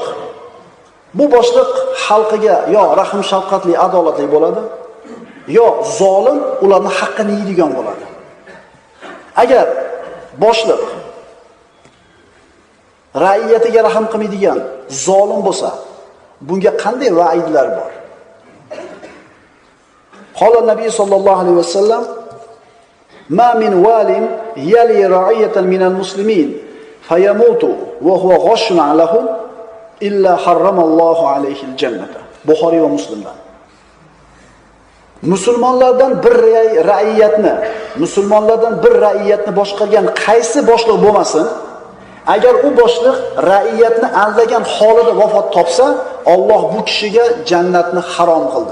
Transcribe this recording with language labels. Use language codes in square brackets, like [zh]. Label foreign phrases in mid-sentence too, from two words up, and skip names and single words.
[uz] Bu boshliq xalqiga yo rahim shafqatli, adolatli bo'ladi, yo zolim, ularning haqqini yeydigan bo'ladi. Agar boshliq raiyatiga rahim qilmaydigan zolim bo'lsa, bunga qanday vaidlar bor? [ar] قال النبي صلى الله عليه وسلم: "ما من والٍ يلي رعيةً من المسلمين فيموت وهو غاشٌّ لهم إلا حرّم الله عليه الجنة." [uz] Buxoriy va Muslimdan. Musulmonlardan bir raiyatni boshqargan qaysi boshliq bo'lmasin, agar u boshliq raiyatni aldagan holida vafot topsa, Alloh bu kishiga jannatni harom qildi.